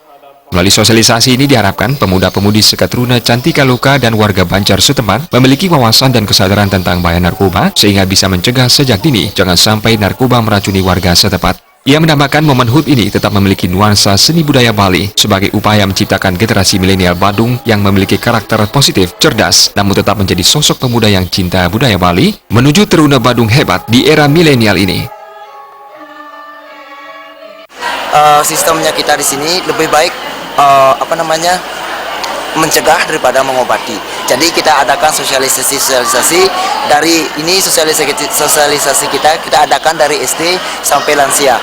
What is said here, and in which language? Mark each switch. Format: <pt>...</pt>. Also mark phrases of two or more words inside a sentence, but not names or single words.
<id>Melalui sosialisasi ini diharapkan pemuda-pemudi Seketeruna Cantika Loka dan warga Banjar setempat memiliki wawasan dan kesadaran tentang bahaya narkoba sehingga bisa mencegah sejak dini jangan sampai narkoba meracuni warga setempat. Ia menambahkan momen HUT ini tetap memiliki nuansa seni budaya Bali sebagai upaya menciptakan generasi milenial Badung yang memiliki karakter positif, cerdas, namun tetap menjadi sosok pemuda yang cinta budaya Bali menuju teruna Badung hebat di era milenial ini. Sistemnya kita di sini lebih baik mencegah daripada mengobati. Jadi kita adakan sosialisasi dari ini sosialisasi kita adakan dari SD sampai lansia.</id>